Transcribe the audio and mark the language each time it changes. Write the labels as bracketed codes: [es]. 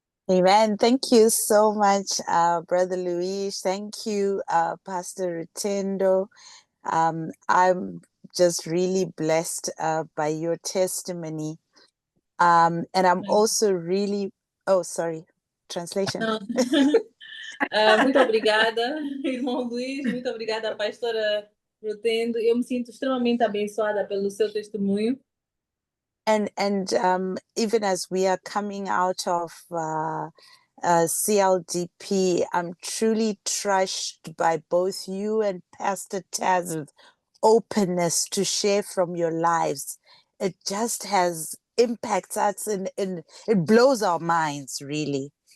[en] Amen. Thank you so much, Brother Luis. Thank you, Pastor Rutendo. I'm just really blessed by your testimony. And I'm also really, oh, sorry, translation. [pt] Não. Muito obrigada, irmão Luís, muito obrigada, pastora Rutendo. Eu me sinto extremamente abençoada pelo seu testemunho. [en] And even as we are coming out of CLDP, I'm truly touched by both you and Pastor Taz's openness to share from your lives. It just has impacts us and it blows our minds, really.